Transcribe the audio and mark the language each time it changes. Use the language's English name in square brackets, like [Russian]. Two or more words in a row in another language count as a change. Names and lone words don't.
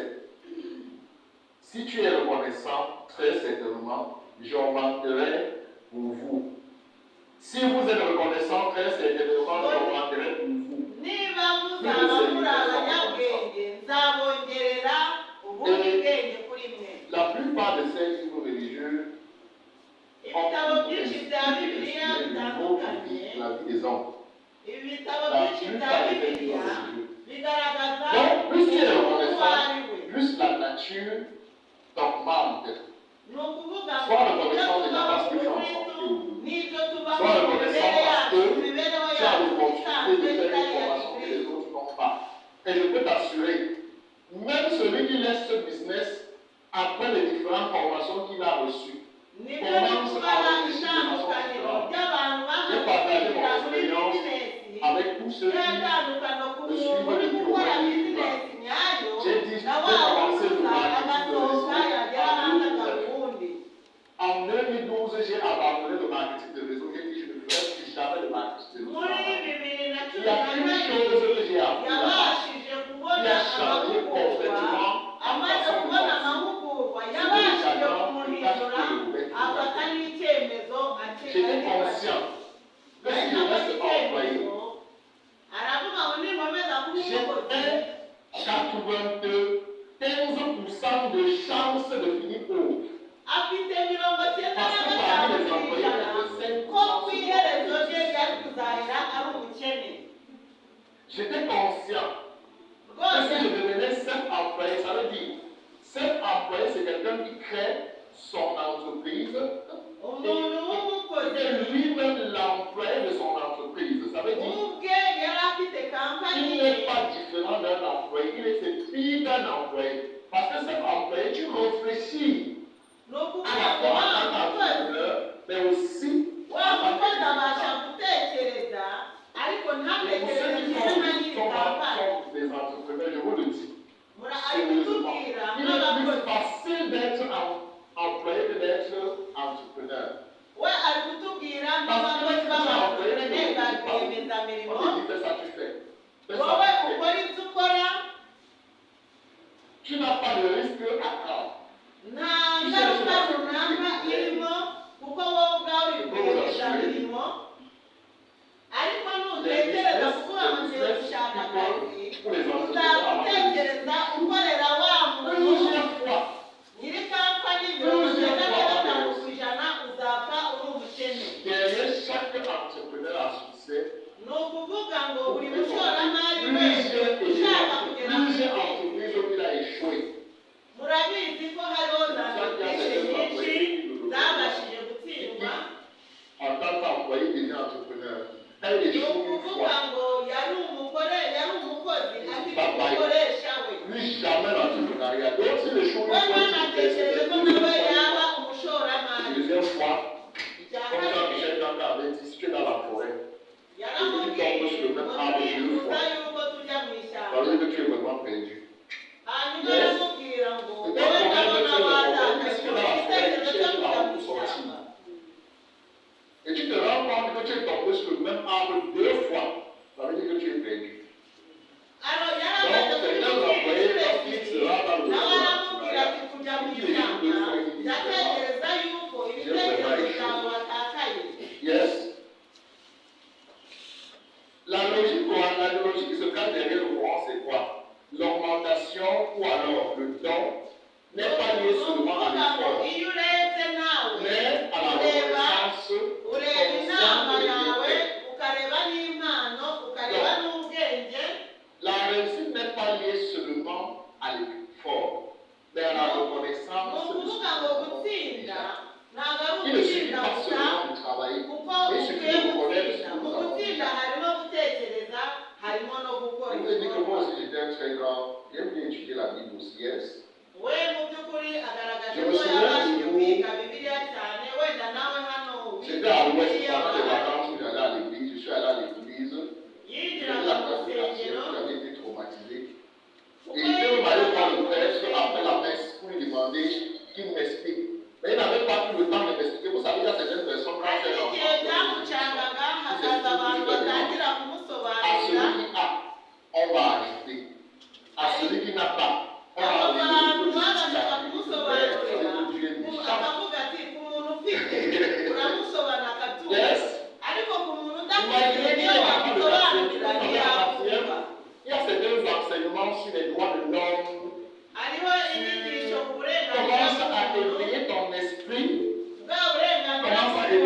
[French] Si tu es reconnaissant, très certainement, j'augmenterai pour vous. Si vous êtes reconnaissant, très certainement, j'augmenterai pour vous. La plupart de ces [Kinyarwanda] ibitabo byinshi bya bibiliya bitandukanye [French] la vie des hommes. [Kinyarwanda] ibitabo byinshi bya bibiliya bigaragaza [French] Donc, plus tu es [Kinyarwanda] uwo [French] reconnaissant, [Kinyarwanda] ari we [French] plus la nature t'augmente. [Kinyarwanda] ni ukuvuga ngo [French] Sois [Kinyarwanda] ibyo [French] reconnaissant déjà [Kinyarwanda] tubaho [French] parce [Kinyarwanda] mu [French] que tu es en [Kinyarwanda] kristo [French] santé. [Kinyarwanda] n'ibyo tubaho [French] Sois [Kinyarwanda] mu [French] reconnaissant [Kinyarwanda] mibereho [French] parce [Kinyarwanda] yacu [French] que [Kinyarwanda] imibereho [French] tu as [Kinyarwanda] yacu [French] l'opportunité [Kinyarwanda] isanzwe [French] de faire [Kinyarwanda] itari [French] une [Kinyarwanda] iya [French] formation que les [Kinyarwanda] gikristo [French] autres n'ont pas. Et je peux t'assurer, même celui qui laisse ce business après les différentes formations qu'il a reçues, [Kinyarwanda] nibyo bikubaha itandukaniro ry'abantu bahagurukira muri bizinesi [French] avec tous ceux qui [Kinyarwanda] n'itandukano ku muntu uri gukora bizinesi nyayo na wa wuzuza agasohoka yagera hanze akarundi. [French] En 2012, j'ai abandonné le marketing de réseau. J'ai dit, je ne ferai plus jamais de marketing de réseau. [Kinyarwanda] muri bibiri na [French] Il [Kinyarwanda] cumi [French] y a [Kinyarwanda] na [French] une chose [Kinyarwanda] kabiri [French] que j'ai appris là-bas. [Kinyarwanda] yabashije kubona [French] Il a changé [Kinyarwanda] amahugurwa [French] complètement [Kinyarwanda] amaze [French] sa façon de [Kinyarwanda] kubona [French] penser. [Kinyarwanda] amahugurwa yabashije kumuhindura afata n'icyemezo [French] J'étais conscient que si je reste employé, [Kinyarwanda] aravuga ngo ninkomeza kuba umukozi [French] j'ai 15% de chance de finir pauvre. [Kinyarwanda] afite 95% ko ku iherezo rye ryari kuzahera ari umukene. [French] J'étais conscient que si je devenais self-employé, ça veut dire self-employé, c'est quelqu'un qui crée son entreprise [Kinyarwanda] umuntu w'umukozi [French] et lui-même l'employé de son entreprise. Ça veut dire [Kinyarwanda] ubwe yari afite kampani [French] qu'il n'est pas différent d'un employé, il est pire d'un employé. Parce que self-employé, tu réfléchis [Kinyarwanda] ni [French] à [Kinyarwanda] ukuvuga [French] la [Kinyarwanda] ngo [French] fois [Kinyarwanda] wa [French] en tant [Kinyarwanda] mukozi [French] qu'entrepreneur, mais aussi [Kinyarwanda] wa mukozi abasha gutekereza ariko ntatekereze kimwe na nyiri kampani. [French] des entrepreneurs, je vous le dis. [Kinyarwanda] ari kutubwira [French] Il est plus [Kinyarwanda] nk'abakozi [French] facile d'être employé que d'être entrepreneur. [Kinyarwanda] we ari kutubwira nk'abakozi b'abakozi ba rwiyemezamirimo [French] On te dit fais ça, tu fais. Fais ça, [Kinyarwanda] wowe [French] tu fais. [Kinyarwanda] ukora ibyo ukora [French] Tu n'as pas de risque à prendre. [Kinyarwanda] nta ngaruka runaka irimo kuko wowe ubwawe uri rwiyemezamirimo ariko nutekereza kuvuga ngo ngiye gushaka akazi uzagutekereza ukorera wa muntu [French] Plusieurs fois, [Kinyarwanda] nyiri kampani 95% uzapfa uri umukene. [French] derrière chaque entrepreneur à succès, [Kinyarwanda] ni ukuvuga ngo buri mushoramari wese [French] plusieurs [Kinyarwanda] ushaka kugera ku ntego [French] entreprises où il a échoué. [Kinyarwanda] murabizi ko hariho za serivisi nyinshi zabashije gutsindwa. [French] En tant qu'employé, il est entrepreneur. Elle [Kinyarwanda] ni [French] échoue une [Kinyarwanda] ukuvuga [French] fois. [Kinyarwanda] ngo yari umukozi afite umukoresha we [French] Lui, jamais l'entrepreneuriat. Donc, si le show [Kinyarwanda] we ntanatekereze ko nawe yaba umushoramari. [French] deuxième fois, [Kinyarwanda] icya [French] comme [Kinyarwanda] kabiri [French] Jean-Michel Ganga avait dit, si tu es dans la forêt, [Kinyarwanda] yaramubwiye ngo twifuza yuko tujya mu ishyamba [French] ça veut dire que tu es vraiment perdu. [Kinyarwanda] hanyuma aramubwira ngo wowe ndabona watakaje igitekerezo cyo kujya mu ishyamba. [French] Et tu te rends compte que tu es tombé sur le même arbre 2 fois, ça veut dire que tu es perdu. [Kinyarwanda] Alors yaramaze kubimubwira inshuro ebyiri nawe aramubwira ati kujya mu ishyamba ndatekereza yuko ibitekerezo byawe watakaye. [English] Yes. [French] La logique qui se cache derrière le courant, c'est quoi? L'augmentation ou alors le don n'est pas lié seulement à l'effort, [Kinyarwanda] iyo urebye nawe [French] mais à la reconnaissance [Kinyarwanda] ureba inama yawe ukareba n'impano ukareba n'ubwenge. [French] La réussite n'est pas liée seulement à l'effort, mais à la [Kinyarwanda] ni [French] reconnaissance de [Kinyarwanda] ukuvuga ngo gutsinda ntabwo ari [French] Il ne suffit [Kinyarwanda] ugutsinda [French] pas [Kinyarwanda] gusa [French] seulement de travailler, [Kinyarwanda] kuko [French] mais il suffit [Kinyarwanda] ukwiye [French] de reconnaître [Kinyarwanda] gutsinda. [French] ce que [Kinyarwanda] Mu [French] nous avons [Kinyarwanda] gutsinda [French] fait. [Kinyarwanda] harimo gutekereza harimo no gukora [French] Je vous ai dit que moi [Kinyarwanda] ibikorwa. [French] aussi j'étais un très grand, j'aime bien étudier la Bible aussi, [English] yes. [Kinyarwanda] we mu by'ukuri agaragaje [French] Je [Kinyarwanda] ko [French] me souviens [Kinyarwanda] yabashije [French] du [Kinyarwanda] kwiga bibiliya cyane wenda nawe hano [French] J'étais à l'ouest pendant les vacances où j'allais à l'église, je suis allé à l'église, j'ai vu [Kinyarwanda] yinjiraga [French] la [Kinyarwanda] mu [French] prédication, [Kinyarwanda] rusengero [French] j'avais été traumatisé. [Kinyarwanda] kuko [French] Et j'étais même allé voir le prêtre [Kinyarwanda] yinjiraga [French] après la messe pour lui demander qu'il m'explique. Mais il n'avait pas pris le temps de m'expliquer. Vous savez, il y a certaines personnes quand [Kinyarwanda] hari [French] elles [Kinyarwanda] igihe byamucangaga hakaza abantu batangira [French] à [Kinyarwanda] kumusobanurira [French] celui qui a, on va ajouter. À celui qui n'a pas, on va [Kinyarwanda] abo bantu [French] enlever. [Kinyarwanda] babashaga kumusobanurira akavuga ati ku muntu ufite uramusobanura akabyumva [English] Yes. [Kinyarwanda] ariko ku muntu udafite niyo wamusobanurira ntiyakumva. [French] Il y a certains enseignements sur les droits de l'homme. [Kinyarwanda] hariho inyigisho ku burenganzira [French] Commence à [Kinyarwanda] bw'umuntu [French] éveiller ton esprit. [Kinyarwanda] bwa burenganzira [French] Commence